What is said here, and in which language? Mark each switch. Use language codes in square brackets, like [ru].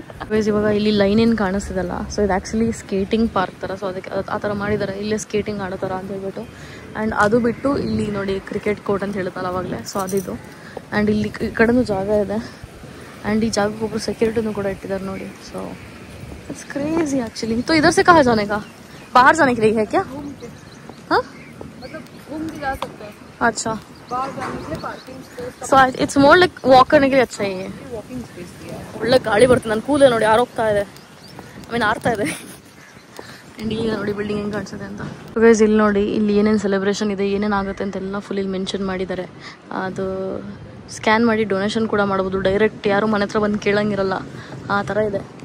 [kn] Guys ಇವಾಗ ಇಲ್ಲಿ line ಏನು ಕಾಣಿಸ್ತಿದಲ್ಲ, ಸೊ ಇದು ಆ್ಯಕ್ಚುಲಿ ಸ್ಕೇಟಿಂಗ್ ಪಾರ್ಕ್ ಥರ. ಸೊ ಅದಕ್ಕೆ ಆ ಥರ ಮಾಡಿದ್ದಾರೆ, ಇಲ್ಲೇ ಸ್ಕೇಟಿಂಗ್ ಆಡೋ ಥರ ಅಂತ ಹೇಳ್ಬಿಟ್ಟು. ಆ್ಯಂಡ್ ಅದು ಬಿಟ್ಟು ಇಲ್ಲಿ ನೋಡಿ ಕ್ರಿಕೆಟ್ ಕೋರ್ಟ್ ಅಂತ ಹೇಳ್ತಲ್ಲ ಅವಾಗಲೇ, ಸೊ ಅದಿದು. ಆ್ಯಂಡ್ ಇಲ್ಲಿ ಈ ಕಡೆನೂ ಜಾಗ ಇದೆ. ಆ್ಯಂಡ್ ಈ ಜಾಗಕ್ಕೆ ಒಬ್ಬರು ಸೆಕ್ಯೂರಿಟಿನೂ ಕೂಡ ಇಟ್ಟಿದ್ದಾರೆ ನೋಡಿ. [en] So it's crazy actually. [hi] तो इधर से कहाँ जाने का, बाहर जाने के लिए है क्या? हाँ मतलब घूम के जा सकते हैं. अच्छा, बाहर जाने के लिए parking space, [en] so it's more like walk [hi] करने के लिए अच्छा है. वॉकिंग स्पेस दिया है. [kn] ಒಳ್ಳೆ ಗಾಳಿ ಬರ್ತದೆ. ನನ್ನ ಕೂದಲೇ ನೋಡಿ ಆರೋಗ್ತಾ ಇದೆ, ಆರ್ತಾ ಇದೆ. ಆ್ಯಂಡ್ ಈಗ ನೋಡಿ ಬಿಲ್ಡಿಂಗ್ ಹೆಂಗೆ ಕಾಣಿಸುತ್ತೆ ಅಂತ. ಗೈಸ್ ಇಲ್ಲಿ ನೋಡಿ ಇಲ್ಲಿ ಏನೇನು ಸೆಲೆಬ್ರೇಷನ್ ಇದೆ, ಏನೇನು ಆಗುತ್ತೆ ಅಂತೆಲ್ಲ ಫುಲ್ ಇಲ್ಲಿ ಮೆನ್ಷನ್ ಮಾಡಿದ್ದಾರೆ. ಅದು ಸ್ಕ್ಯಾನ್ ಮಾಡಿ ಡೊನೇಷನ್ ಕೂಡ ಮಾಡ್ಬೋದು. ಡೈರೆಕ್ಟ್ ಯಾರು ಮನೆ ಹತ್ರ ಬಂದು ಕೇಳಂಗಿರಲ್ಲ, ಆ ಥರ ಇದೆ.